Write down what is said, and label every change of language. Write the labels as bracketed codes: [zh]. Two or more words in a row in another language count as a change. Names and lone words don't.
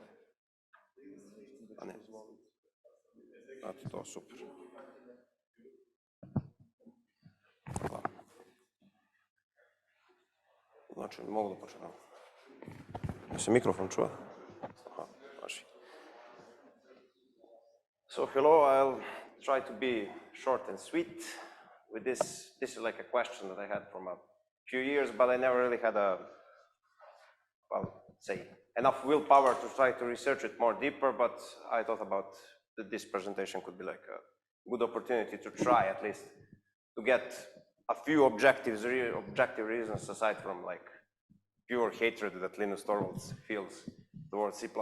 [sr] A ne. Znate, to super. Hvala. Znači, mogu da počnem. Da se mikrofon čuva? Aha, važi. [en] So hello, I'll try to be short and sweet with this. This is like a question that I had from a few years, but I never really had enough willpower to try to research it more deeper, but I thought about that this presentation could be like a good opportunity to try at least to get a few objective reasons aside from like pure hatred that Linus Torvalds feels towards C++.